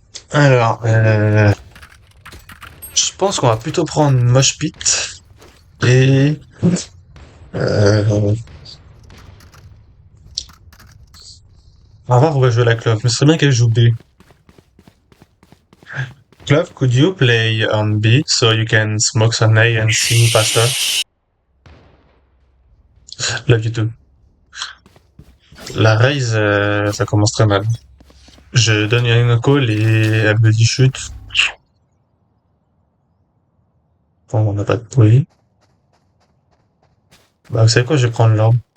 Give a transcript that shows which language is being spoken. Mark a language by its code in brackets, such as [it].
[fr] Alors, je pense qu'on va plutôt prendre Mosh Pit et... Euh... On va voir où va jouer la Clove, mais ce serait bien qu'elle joue B. [en] Clove, could you play on B so you can smoke some A and C faster? Love you too. [fr] La Raze, ça commence très mal. Je donne une call et elle me dit chute. Bon, on n'a pas de bruit. Bah, vous savez quoi, je vais prendre l'orbe.